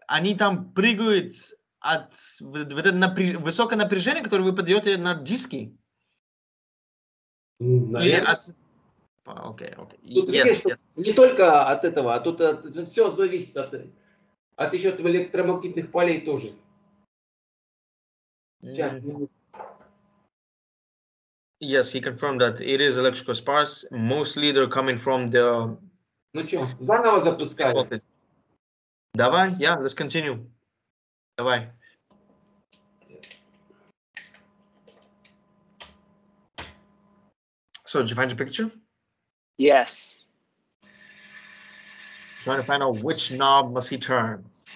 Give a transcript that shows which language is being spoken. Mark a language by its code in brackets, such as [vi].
[ru] Они там прыгают от высокое напряжение, которое вы подаете на диски? Или от... Окей. Тут видишь, не только от этого, а тут все зависит от еще электромагнитных полей тоже. [en] Yes, he confirmed that it is electrical sparks. Mostly they're coming from the... [ru] Ну что, заново запускаем? Давай, [en] let's continue. [ru] Давай. [en] So, did you find your picture? Yes. Trying to find out which knob must he turn.